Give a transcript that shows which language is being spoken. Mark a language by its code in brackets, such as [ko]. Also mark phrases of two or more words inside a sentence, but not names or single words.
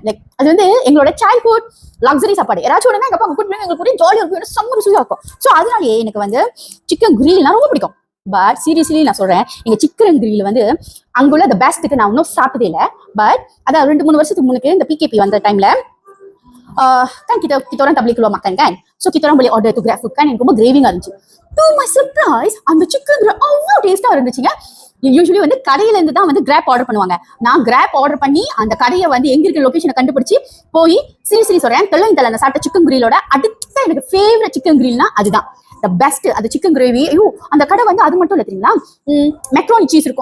[ta] லைக் அது வந்து எங்களோட [en] childhood luxury [ta] சாப்பாடு. யாராச்சும் உடனே எங்க அப்பா கூட்டிட்டு எங்களுக்கு கூட ஜாலியாக இருக்கும், செம்ம ருசியா இருக்கும். ஸோ அதனாலேயே எனக்கு வந்து சிக்கன் கிரில்னா ரொம்ப பிடிக்கும். [en] but seriously [ta] நான் சொல்றேன், எங்க [en] chicken grill [ta] வந்து அங்குள்ள த பெஸ்ட்டுக்கு நான் இன்னும் சாப்பிட்டதே இல்லை. பட் அதான் 2-3 வருஷத்துக்கு முன்னுக்கு இந்த பிகேபி வந்த டைம்ல [ms] kan kita orang tak boleh keluar makan kan, so kita orang boleh order tu grab food kan, [ta] எனக்கு ரொம்ப கிரேவிங்கா இருந்துச்சு. [en] To my surprise [ta] அந்த சிக்கன் கிரில் அவ்வளோ டேஸ்டா இருந்துச்சுங்க. யூஸ்வலி வந்து கடையில இருந்து தான் வந்து கிராப் ஆர்டர் பண்ணுவாங்க. நான் கிராப் ஆர்டர் பண்ணி அந்த கடையை வந்து எங்க இருக்கிற லொகேஷனை கண்டுபிடிச்சு போய் சீரியஸ்லி சொல்றேன், தெல்ல அந்த சாப்பிட்ட சிக்கன் கிரிலோட அடுத்த எனக்கு ஃபேவரட் சிக்கன் கிரில்னா அதுதான் [en] the best. [ta] அது [en] chicken gravy. [ta] ஐயோ அந்த கடை வந்து அது மட்டும் இல்லை தெரியுங்களா, [en] macaroni cheese [ta] இருக்கும்.